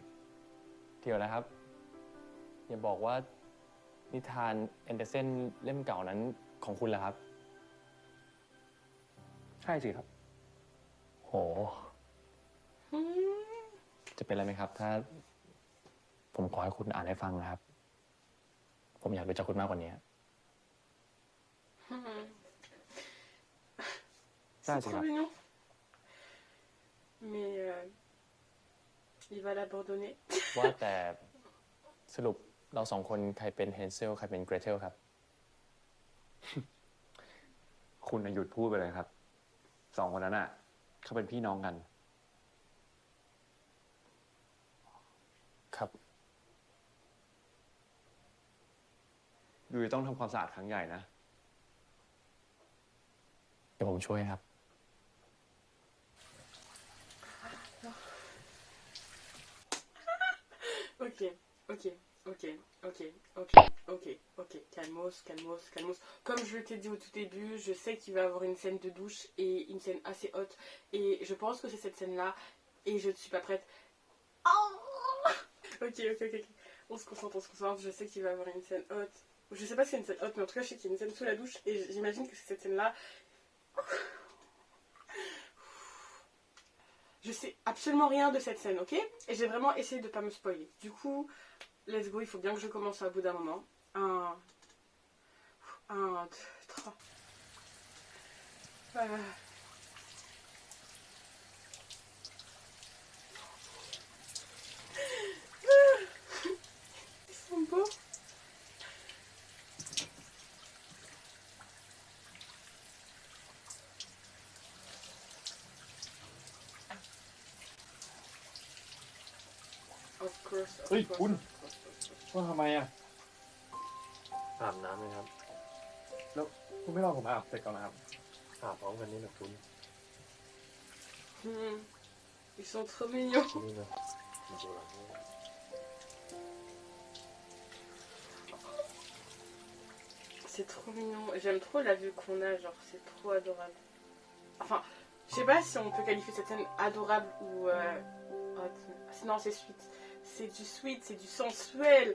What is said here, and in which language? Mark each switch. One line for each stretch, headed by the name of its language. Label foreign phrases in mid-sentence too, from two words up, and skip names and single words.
Thai: เดี๋ยวนะครับ อย่าบอกว่านิทานแอนเดอร์เซนเล่มเก่านั้นของคุณเหรอครับ ใช่สิครับ โห จะเป็นอะไรไหมครับ ถ้า ผมขอให้คุณอ่านให้ฟังนะครับ ผมอยากรู้จักคุณมากกว่านี้
French: C'est trop mignon. Mais il va l'abandonner.
Thai: ว่าแต่สรุปเราสองคนใครเป็นเฮนเซลใครเป็นเกรเทลครับ คุณน่ะหยุดพูดไปเลยครับสองคนนั้นอ่ะเขาเป็นพี่น้องกัน ครับ ดูจะต้องทำความสะอาดครั้งใหญ่นะ เดี๋ยวผมช่วยครับ
French: Ok, ok, ok, ok, ok, ok, ok. Calmos, calmos, calmos. Comme je t'ai dit au tout début, je sais qu'il va y avoir une scène de douche et une scène assez haute. Et je pense que c'est cette scène-là. Et je ne suis pas prête. Oh ok, ok, ok, ok. On se concentre, on se concentre. Je sais qu'il va y avoir une scène haute. Je sais pas si c'est une scène haute, mais en tout cas, je sais qu'il y a une scène sous la douche. Et j'imagine que c'est cette scène-là. Je sais absolument rien de cette scène, ok? Et j'ai vraiment essayé de ne pas me spoiler. Du coup,
English: let's go,
French: il faut bien que je commence à bout d'un moment. 1, 2, 3. Ils sont beaux.
English: Of course, of Ui, course, Bun. of course, of course.
Thai: ว่าทำไมอ่ะ อาบน้ำเลยครับ แล้วคุณไม่รอผมอาบเสร็จก่อนนะครับ อาบพร้อมกันนี่นะคุณ
French: Ils sont trop mignons.
Thai: นี่นะมาดูหลังนี่
French: C'est trop mignon. J'aime trop la vue qu'on a, genre c'est trop adorable. Enfin, je sais pas si on peut qualifier cette scène adorable ou hot. Non, c'est sweet. C'est du sweet, c'est du sensuel.